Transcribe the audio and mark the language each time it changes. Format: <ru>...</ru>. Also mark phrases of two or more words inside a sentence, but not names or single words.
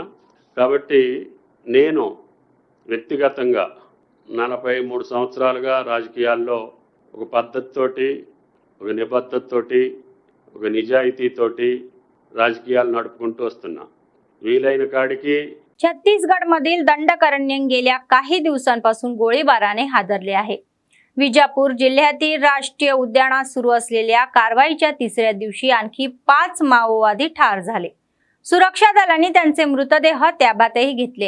<te>కాబట్టి నేను వ్యక్తిగతంగా 43 సంవత్సరాలుగా రాజకీయాల్లో ఒక పద్ధతితోటి, ఒక నిబద్ధతతోటి ఒక నిజాయితీతోటి రాజకీయాలు నడుపుకుంటూ వస్తున్నా. వీలైన కాడికి</te> <mr>छत्तीसगड मधील दंडकारण्य गेल्या काही दिवसांपासून गोळीबाराने हादरले आहे. विजापूर जिल्ह्यातील राष्ट्रीय उद्यानात सुरू असलेल्या कारवाईच्या तिसऱ्या दिवशी आणखी 5 माओवादी ठार झाले. सुरक्षा दलांनी त्यांचे मृतदेह ताब्यातही घेतले.</mr>